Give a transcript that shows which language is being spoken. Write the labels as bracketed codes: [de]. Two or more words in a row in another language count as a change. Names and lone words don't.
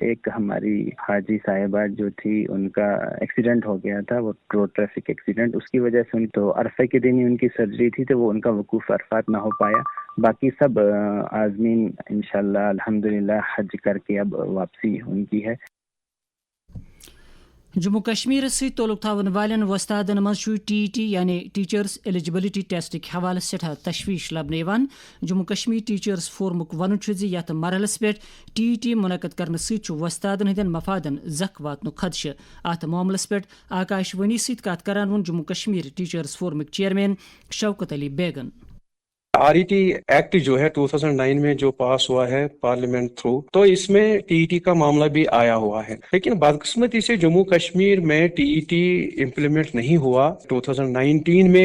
[ur] ایک ہماری حاجی صاحبہ جو تھی ان کا ایکسیڈنٹ ہو گیا تھا, وہ [en] road traffic accident, [ur] اس کی وجہ سے تو عرفہ کے دن ہی ان کی سرجری تھی, تو وہ ان کا وقوف عرفات نہ ہو پایا. باقی سب عازمین انشاءاللہ الحمدللہ حج کر کے اب واپسی ان کی ہے. [ks] جموں کشمیر ست تعلق تھاون والن وستادن مز TET یعنی [en] Teachers Eligibility [ks] ٹیسٹک حوالہ سٹھا تشویش لبنہ. جموں کشمیر ٹیچرس فورمک ون یت مرحلس پہ TET منعقد کرنے ست وستادن ہندین مفادن زخ واتن خدشہ. ات معاملس پہ آکاش وانی ست کت کران ون جموں کشمیر ٹیچرس فورمک چیئرمین شوکت علی بیگن. [ur] RET ایکٹ جو ہے 2009 میں جو پاس ہوا ہے [en] parliament through, [ur] تو اس میں TET کا معاملہ بھی آیا ہوا ہے. لیکن بدقسمتی سے جموں کشمیر میں TET امپلیمنٹ نہیں ہوا 2019 میں.